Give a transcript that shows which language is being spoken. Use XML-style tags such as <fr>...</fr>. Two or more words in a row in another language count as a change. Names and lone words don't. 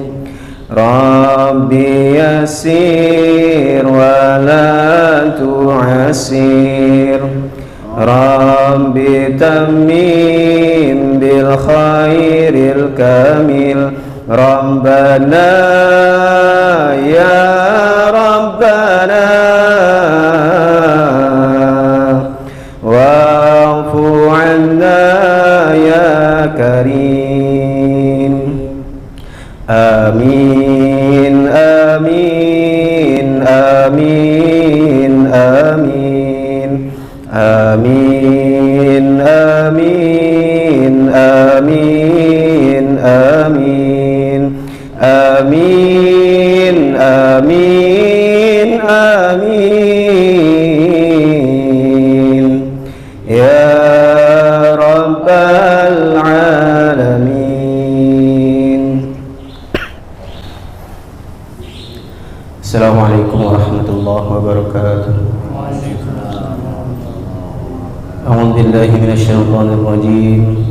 <ar>رب يسر ولا تعسر، رب تمم بالخير الكامل. ربنا يا ربنا واعف عنا يا كريم. آمين آمين آمين آمين آمين آمين آمين آمين amin amin amin amin آمين آمين آمين يا رب العالمين. السلام عليكم ورحمة الله وبركاته. أعوذ بالله من الشيطان الرجيم.</ar>